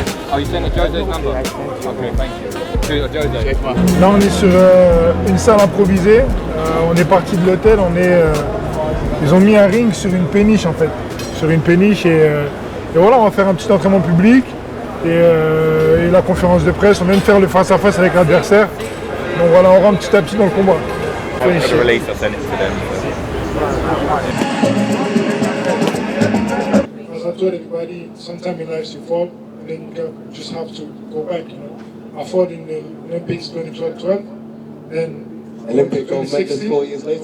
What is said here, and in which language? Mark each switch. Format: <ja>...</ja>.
<en>Oh, you sent a Jose's number? Okay, thank you. To Jose.</en> <fr>Là, on est sur une salle improvisée. On est parti de l'hôtel. Ils ont mis un ring sur une péniche en fait, sur une péniche et voilà, on va faire un petit entraînement public et la conférence de presse. On vient de faire le face à face avec l'adversaire. Donc voilà, on rentre petit à petit dans le combat.</fr> <en>After the release, I sent it to them. As I told everybody, sometimes in life you fall and then you just have to go back. You know, I fought in the Olympics 2012, then Olympic gold medalist 4 years later.</en>